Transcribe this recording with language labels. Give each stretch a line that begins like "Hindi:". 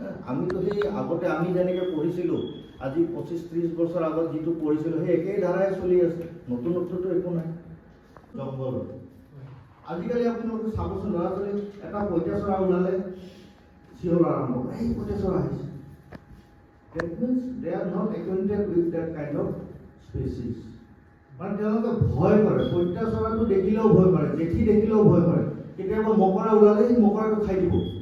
Assamese: আমিতো সেই আগতে আমি যেনেকৈ পঢ়িছিলোঁ, আজি 25-30 বছৰ আগত যিটো পঢ়িছিলোঁ সেই একেই ধাৰাই চলি আছে, নতুনত্বটো একো নাই। জংঘল আজিকালি আপোনালোকে চাবচোন, ল'ৰা ছোৱালী এটা পঁইতাচোৰা ওলালে চিঞৰ আৰম্ভ কৰে, এই পঁইতাচোৰা আহিছে।
English: That means they are not acquainted with that kind of species.
Assamese: মানে তেওঁলোকে ভয় কৰে, পঁইতাচোৰাটো দেখিলেও ভয় কৰে, জেঠি দেখিলেও ভয় কৰে। কেতিয়াবা মকৰা ওলালে সেই মকৰাটো খাই দিব।